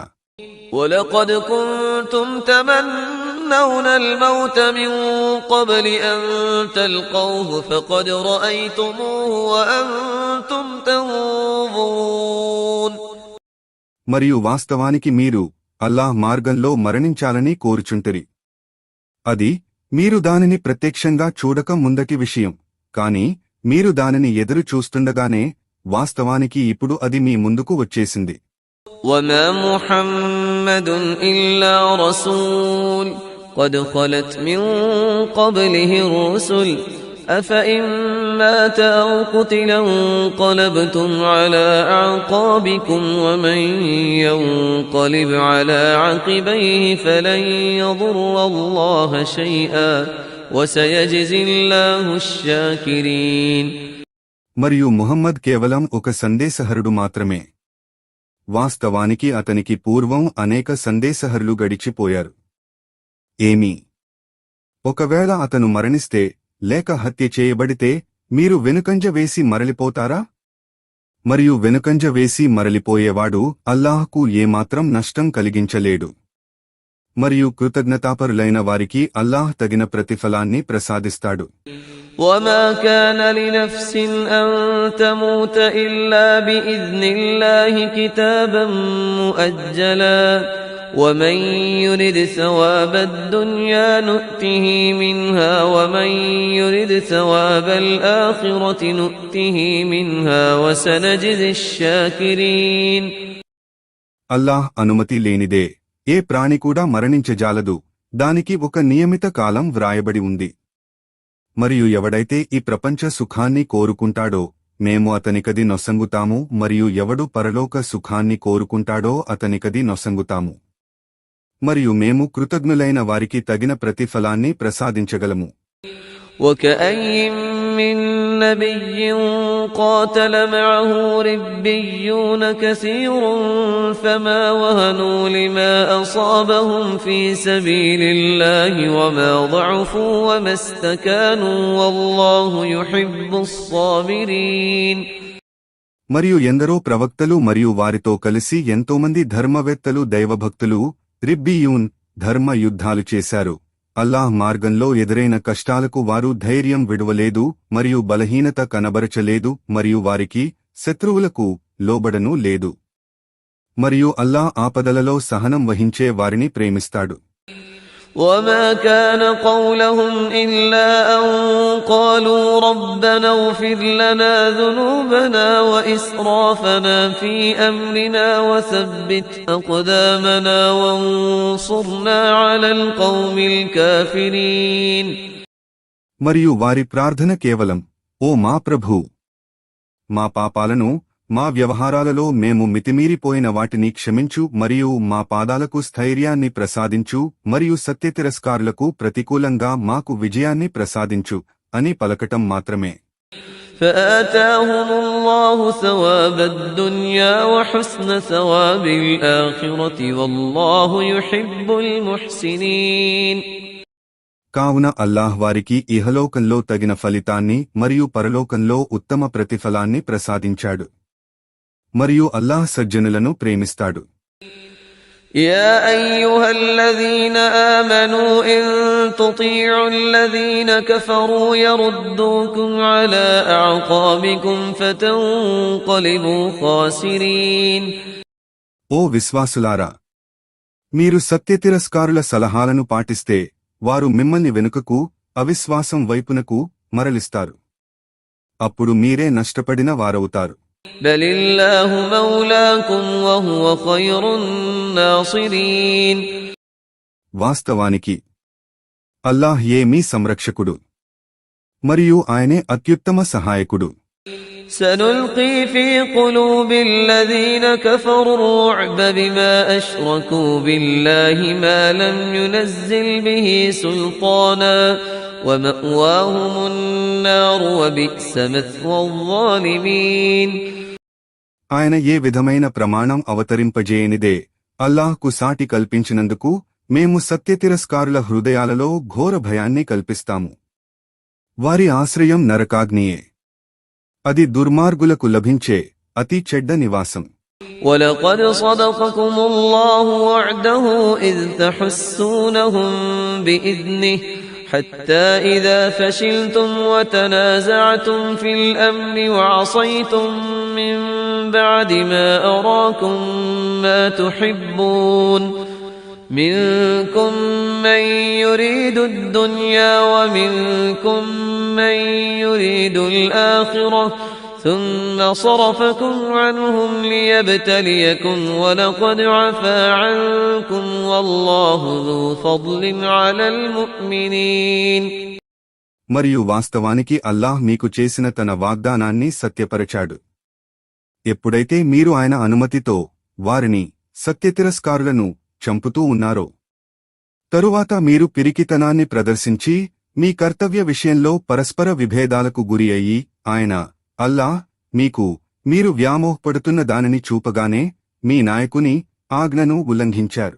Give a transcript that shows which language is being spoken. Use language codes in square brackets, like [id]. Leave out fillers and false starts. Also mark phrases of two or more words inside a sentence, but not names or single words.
[ar] وَلَقَدْ كُنْتُمْ تَمَنَّوْنَ الْمَوْتَ مِنْ قَبْلِ أَنْ تَلْقَوْهُ فَقَدْ رَأَيْتُمُوهُ وَأَنْتُمْ تَنْظُرُونَ. [te] మరియు వాస్తవానికి మీరు అల్లాహ్ మార్గంలో మరణించాలని కోరుచుంటిరి. అది మీరు దానిని ప్రత్యక్షంగా చూడక ముందటి విషయం. కాని మీరు దానిని ఎదురు చూస్తుండగానే వాస్తవానికి ఇప్పుడు అది మీ ముందుకు వచ్చేసింది. [ar] وَمَا مُحَمَّدٌ إِلَّا رَسُولٌ قَدْ خَلَتْ مِنْ قَبْلِهِ الرُّسُلُ أَفَإِنْ مَاتَ أَوْ قُتِلَ انقَلَبْتُمْ عَلَى أَعْقَابِكُمْ وَمَنْ يَنقَلِبْ عَلَى عَقِبَيْهِ فَلَنْ يَضُرَّ اللَّهَ شَيْئًا وَسَيَجْزِي اللَّهُ الشَّاكِرِينَ. [te] మరియు ముహమ్మద్ కేవలం ఒక సందేశహరుడు మాత్రమే. వాస్తవానికి అతనికి పూర్వం అనేక సందేశహరులు గడిచిపోయారు. ఏమి ఒకవేళ అతను మరణిస్తే లేక హత్య చేయబడితే మీరు వెనుకంజ వేసి మరలిపోతారా? మరియు వెనుకంజ వేసి మరలిపోయేవాడు అల్లాహ్కు ఏమాత్రం నష్టం కలిగించలేడు. మరియు కృతజ్ఞతాపరులైన వారికి అల్లాహ్ తగిన ప్రతిఫలాన్ని ప్రసాదిస్తాడు. [ar] وَمَا كَانَ لِنَفْسٍ أَن تَمُوتَ إِلَّا بِإِذْنِ اللَّهِ كِتَابًا مُؤَجَّلًا وَمَن يُرِدْ ثَوَابَ الدُّنْيَا نُؤْتِهِ مِنْهَا وَمَن يُرِدْ ثَوَابَ الْآخِرَةِ نُؤْتِهِ مِنْهَا وَسَنَجْزِي الشَّاكِرِينَ. [te] అల్లాహ్ అనుమతి లేనిదే ఏ ప్రాణి కూడా మరణించజాలదు. దానికి ఒక నియమిత కాలం వ్రాయబడి ఉంది. మరియు ఎవడైతే ఈ ప్రపంచ సుఖాన్ని కోరుకుంటాడో మేము అతనికది నొసంగుతాము మరియు ఎవడు పరలోక సుఖాన్ని కోరుకుంటాడో అతనికది నొసంగుతాము. మరియు మేము కృతజ్ఞులైన వారికి తగిన ప్రతిఫలాన్ని ప్రసాదించగలము. [ar] وَكَأَيِّن من نبي قاتل معه ربيون كثير فما وهنوا لما أصابهم في سبيل الله وما ضعفوا وما استكانوا والله يحب الصابرين. [te] మరియు ఎందరో ప్రవక్తలు మరియు వారితో కలిసి ఎంతోమంది ధర్మవేత్తలు దైవభక్తులు రిబ్బీయూన్ ధర్మ యుద్ధాలు చేశారు. అల్లాహ్ మార్గంలో ఎదురైన కష్టాలకు వారు ధైర్యం విడువలేదు మరియు బలహీనత కనబరచలేదు మరియు వారికి శత్రువులకు లోబడను లేదు. మరియు అల్లాహ్ ఆపదలలో సహనం వహించే వారిని ప్రేమిస్తాడు. [ar] وما كان قولهم إلا أن قالوا ربنا اغفر لنا ذنوبنا وإسرافنا في أمرنا وثبت أقدامنا وانصرنا على القوم الكافرين. [te] మరియు వారి ప్రార్థన కేవలం, ఓ మా ప్రభూ, మా పాపాలను మా వ్యవహారాలలో మేము మితిమీరిపోయిన వాటిని క్షమించు మరియు మా పాదాలకు స్థైర్యాన్ని ప్రసాదించు మరియు సత్యతిరస్కారులకు ప్రతికూలంగా మాకు విజయాన్ని ప్రసాదించు అని పలకటం మాత్రమే. [ar] فآتاهم الله ثواب الدنيا وحسن ثواب الآخرة والله يحب المحسنين. [te] కావున అల్లాహ్ వారికి ఇహలోకంలో తగిన ఫలితాన్ని మరియు పరలోకంలో ఉత్తమ ప్రతిఫలాన్ని ప్రసాదించాడు. మరియు అల్లాహ్ సజ్జనులను ప్రేమిస్తాడు. [ar] يا أيها الذين آمنوا إن تطيعوا الذين كفروا يردوكم على أعقابكم فتنقلبوا خاسرين. [te] ఓ విశ్వాసులారా, మీరు సత్యతిరస్కారుల సలహాలను పాటిస్తే వారు మిమ్మల్ని వెనుకకు అవిశ్వాసం వైపునకు మరలిస్తారు. అప్పుడు మీరే నష్టపడిన వారవుతారు. [ar] بل الله مولاكم وهو خير الناصرين. [te] వాస్తవానికి అల్లాహ్ మీ సంరక్షకుడు మరియు ఆయనే అత్యుత్తమ సహాయకుడు. [ar] سنلقي في قلوب الذين كفروا الرعب بما أشركوا بالله ما لم ينزل به سلطانا ومأواهم النار وبئس مثوى الظالمين. [te] ఆయన ఏ విధమైన ప్రమాణం అవతరింపజేయనిదే అల్లాహ్కు సాటి కల్పించినందుకు మేము సత్యతిరస్కారుల హృదయాలలో ఘోర భయాన్ని కల్పిస్తాము. వారి ఆశ్రయం నరకాగ్నియే, అది దుర్మార్గులకు లభించే అతి చెడ్డ నివాసం. [ar] وَلَقَدْ صَدَقَكُمُ اللَّهُ وَعْدَهُ إِذْ تَحُسُّونَهُم بِإِذْنِهِ حَتَّى إِذَا فَشِلْتُمْ وَتَنَازَعْتُمْ فِي الْأَمْرِ وَعَصَيْتُم مِّن بَعْدِ مَا أَرَاكُم مَّا تُحِبُّونَ مِنكُم مَّن يُرِيدُ الدُّنْيَا وَمِنكُم مَّن يُرِيدُ الْآخِرَةَ ثُمَّ صَرَفَكُمْ عَنْهُمْ لِيَبْتَلِيَكُمْ وَلَقَدْ عَفَا عَنكُمْ وَاللَّهُ ذُو فَضْلٍ عَلَى الْمُؤْمِنِينَ. [te] మరియు వాస్తవానికి అల్లాహ్ మీకు చేసిన తన వాగ్దానాన్ని సత్యపరచాడు. ఎప్పుడైతే మీరు ఆయన అనుమతితో వారిని సత్యతిరస్కారులను చంపుతూ ఉన్నారో, తరువాత మీరు పిరికితనాన్ని ప్రదర్శించి మీ కర్తవ్య విషయంలో పరస్పర విభేదాలకు గురి అయ్యి ఆయన అల్లాహ్ మీరు వ్యామోహపడుతున్న దానిని చూపగానే మీ నాయకుని ఆజ్ఞను ఉల్లంఘించారు.